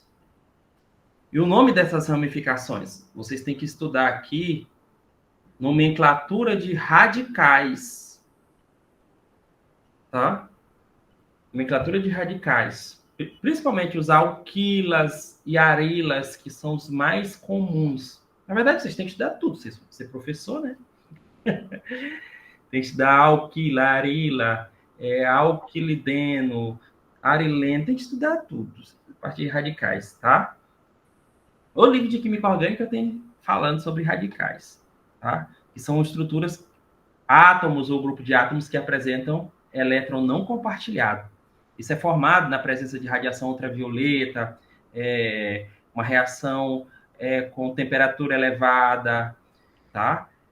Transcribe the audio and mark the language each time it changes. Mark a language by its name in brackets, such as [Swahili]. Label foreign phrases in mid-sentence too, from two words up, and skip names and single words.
[Portuguese] E o nome dessas ramificações, vocês têm que estudar aqui nomenclatura de radicais, tá? Nomenclatura de radicais. Principalmente os alquilas e arilas, que são os mais comuns. Na verdade, vocês têm que estudar tudo. Vocês vão ser professor, né? Tem que estudar alquila, arila, alquilideno, arileno. Tem que estudar tudo. A partir de radicais, tá? O livro de química orgânica tem falando sobre radicais, tá? Que são estruturas, átomos ou grupo de átomos que apresentam elétron não compartilhado. Isso é formado na presença de radiação ultravioleta, uma reação com temperatura elevada, tá?